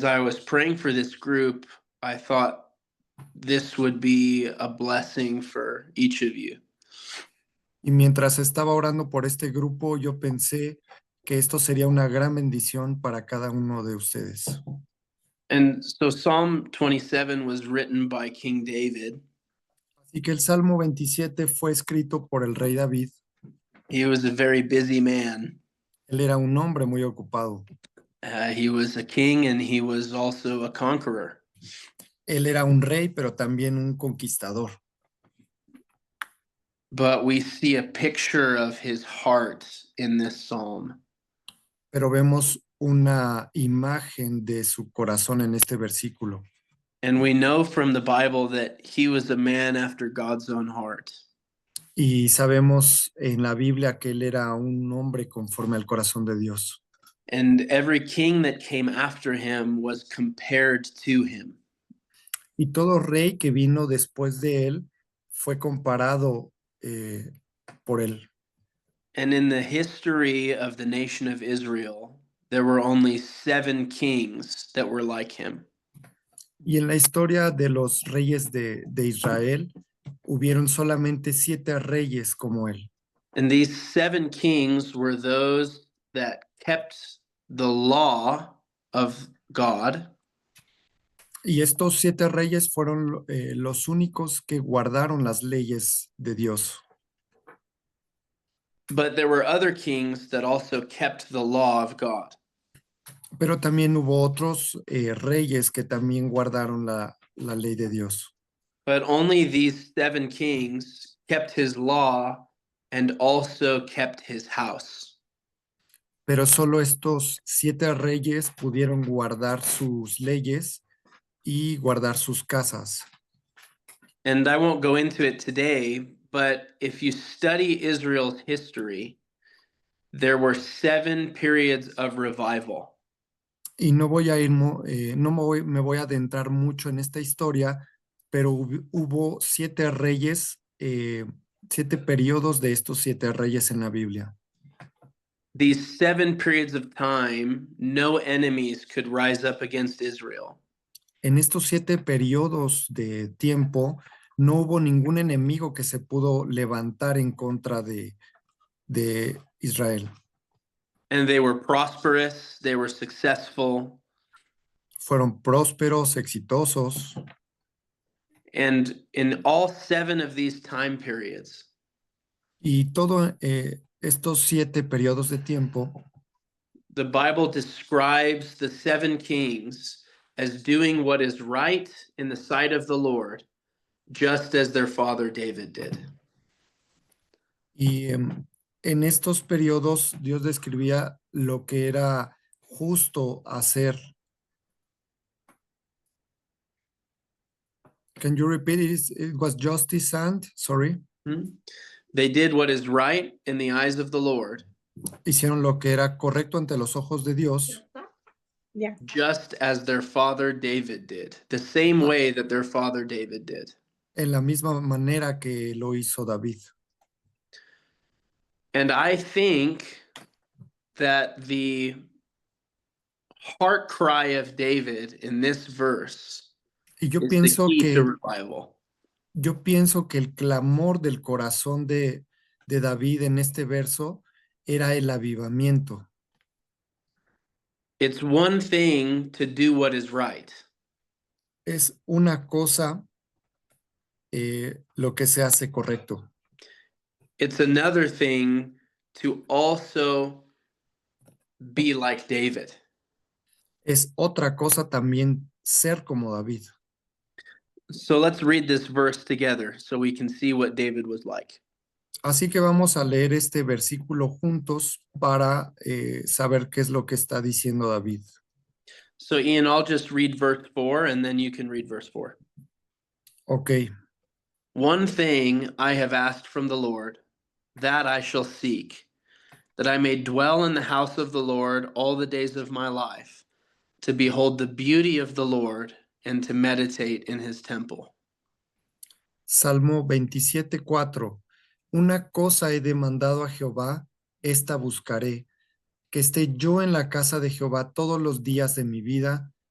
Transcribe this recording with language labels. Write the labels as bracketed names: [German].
[English] I was praying for this group, I thought this would be a blessing for each of you. [Spanish] Y mientras estaba orando por este grupo, yo pensé que esto sería una gran bendición para cada uno de ustedes. [English] And so Psalm 27 was written by King David. [Spanish] Así que el Salmo 27 fue escrito por el rey David. [English] He was a very busy man. [Spanish] Él era un hombre muy ocupado. [English] He was a king and he was also a conqueror. [Spanish] Él era un rey, pero también un conquistador. [English] But we see a picture of his heart in this psalm. [Spanish] Pero vemos una imagen de su corazón en este versículo. [English] And we know from the Bible that he was a man after God's own heart. [Spanish] Y sabemos en la Biblia que él era un hombre conforme al corazón de Dios. [English] And every king that came after him was compared to him. [Spanish] Y todo rey que vino después de él fue comparado por él. [English] And in the history of the nation of Israel, there were only 7 kings that were like him. [Spanish] Y en la historia de los reyes de Israel, hubieron solamente 7 reyes como él. [English] And these 7 kings were those that kept the law of God. [Spanish] Y estos 7 reyes fueron los únicos que guardaron las leyes de Dios. [English] But there were other kings that also kept the law of God. [Spanish] Pero también hubo otros reyes que también guardaron la ley de Dios. [English] But only these 7 kings kept his law and also kept his house. [Spanish] Pero solo estos 7 reyes pudieron guardar sus leyes y guardar sus casas. [English] And I won't go into it today, but if you study Israel's history, there were 7 periods of revival. [Spanish] Y no voy a ir, me voy a adentrar mucho en esta historia, pero hubo 7 reyes, 7 periodos de estos 7 reyes en la Biblia. [English] These 7 periods of time, no enemies could rise up against Israel. [Spanish] En estos 7 periodos de tiempo, no hubo ningún enemigo que se pudo levantar en contra de Israel. [English] And they were prosperous, they were successful. [Spanish] Fueron prósperos, exitosos. [English] And in all 7 of these time periods, [Spanish] Y todo estos 7 periodos de tiempo, [English] the Bible describes the 7 kings as doing what is right in the sight of the Lord, just as their father David did. [Spanish] y en estos periodos Dios describía lo que era justo hacer. [English] Can you repeat it? It was justice and, sorry. They did what is right in the eyes of the Lord. [Spanish] Hicieron lo que era correcto ante los ojos de Dios. [English] Yeah. Just as their father David did, the same way that their father David did. [Spanish] En la misma manera que lo hizo David. [English] And I think that the heart cry of David in this verse [Spanish] y yo [English] is [Spanish] pienso [English] the key [Spanish] que [English] to revival. [Spanish] Yo pienso que el clamor del corazón de David en este verso era el avivamiento. [English] It's one thing to do what is right. [Spanish] Es una cosa lo que se hace correcto. [English] It's another thing to also be like David. [Spanish] Es otra cosa también ser como David. [English] So let's read this verse together so we can see what David was like. [Spanish] Así que vamos a leer este versículo juntos para saber qué es lo que está diciendo David. [English] So Ian, I'll just read verse 4 and then you can read verse 4. Ok. One thing I have asked from the Lord, that I shall seek, that I may dwell in the house of the Lord all the days of my life, to behold the beauty of the Lord and to meditate in his temple. [Spanish] Salmo 27:4. Una cosa he demandado a Jehová, esta buscaré, que esté yo en la casa de Jehová todos los días de mi vida,